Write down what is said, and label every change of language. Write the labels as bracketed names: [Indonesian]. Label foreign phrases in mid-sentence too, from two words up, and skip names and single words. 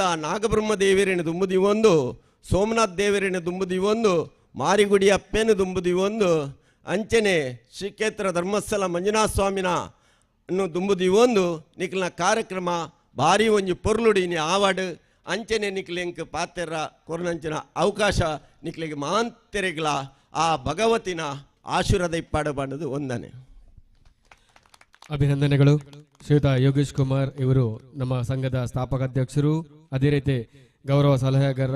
[Tulu] ನಾಗಬ್ರಹ್ಮ ದೇವರೇನು ದುಂಬುದಿವೊಂದು ಸೋಮನಾಥ್ ದೇವರೇನು ದುಂಬುದಿವೊಂದು ಮಾರಿಗುಡಿ ಅಪ್ಪೇನು ದುಂಬುದಿವೊಂದು ಅಂಚನೆ ಶ್ರೀಕ್ಷೇತ್ರ ಧರ್ಮಸ್ಥಳ ಮಂಜುನಾಥ ಸ್ವಾಮಿನ ದುಂಬುದಿವೊಂದು ನಿಖಲ್ನ ಕಾರ್ಯಕ್ರಮ ಭಾರಿ ಒಂಜಿ ಪೊರ್ಲುಡಿನಿ ಆವಾಡ್ ಅಂಚನೆ ನಿಕ್ಲೆಂಕ್ ಪಾತೆರ ಕೊರನಂಚಿನ ಅವಕಾಶ ನಿಕ್ಲಿಗೆ ಮಾಂತೆರೆಗಳ ಆ ಭಗವತಿನ ಆಶೀರ್ವಾದ ಇಪ್ಪಾಡು ಬಂದದು ಒಂದನೇ. [Kannada] ಅಭಿನಂದನೆಗಳು. ಶ್ರೀಯುತ ಯೋಗೇಶ್ ಕುಮಾರ್ ಇವರು ನಮ್ಮ ಸಂಘದ ಸ್ಥಾಪಕ ಅಧ್ಯಕ್ಷರು, ಅದೇ ರೀತಿ ಗೌರವ ಸಲಹೆಗಾರರು.